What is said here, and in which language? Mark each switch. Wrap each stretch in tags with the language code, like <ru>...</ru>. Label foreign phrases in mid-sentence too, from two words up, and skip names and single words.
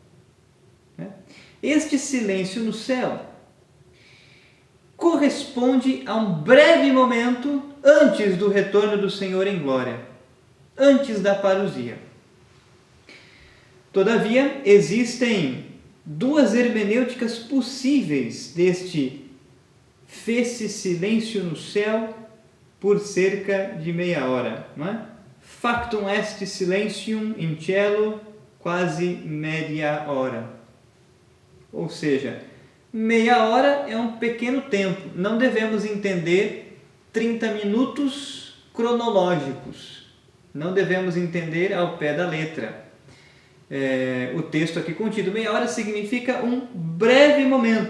<pt>Este silêncio no céu corresponde a um breve momento antes do retorno do Senhor em glória. antes da parousia. Todavia, existem duas hermenêuticas possíveis deste fez-se silêncio no céu por cerca de meia hora, não é?</pt> <la>Factum est silentium in cielo quasi media hora.</la> <pt>Ou seja, meia hora é um pequeno tempo. Não devemos entender 30 minutos cronológicos. Não devemos entender ao pé da letra. O texto aqui contido, meia hora, significa um breve momento.</pt>